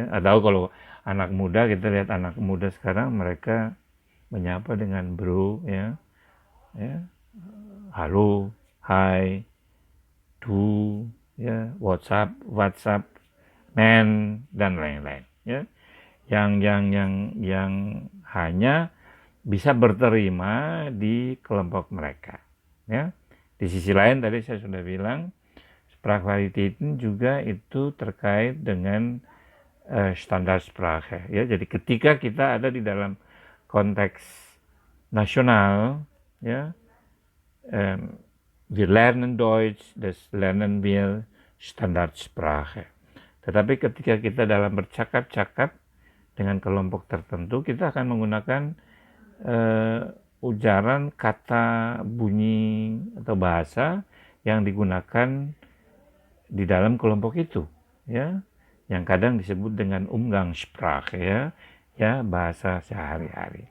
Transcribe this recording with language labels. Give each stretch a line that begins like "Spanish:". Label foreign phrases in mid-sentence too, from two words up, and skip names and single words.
Indonesian: Atau kalau anak muda, kita lihat anak muda sekarang mereka menyapa dengan bro ya, halo, hai, du ya, WhatsApp, man, dan lain-lain ya, yang hanya bisa berterima di kelompok mereka ya. Di sisi lain tadi saya sudah bilang Sprachvarietäten juga itu terkait dengan Standardsprache ya. Jadi ketika kita ada di dalam konteks nasional ya,
German: wir lernen Deutsch, das lernen wir Standardsprache.
Indonesian: Tetapi ketika kita dalam bercakap-cakap dengan kelompok tertentu, kita akan menggunakan ujaran kata bunyi atau bahasa yang digunakan di dalam kelompok itu ya, yang kadang disebut dengan Umgangssprache ya, bahasa sehari-hari.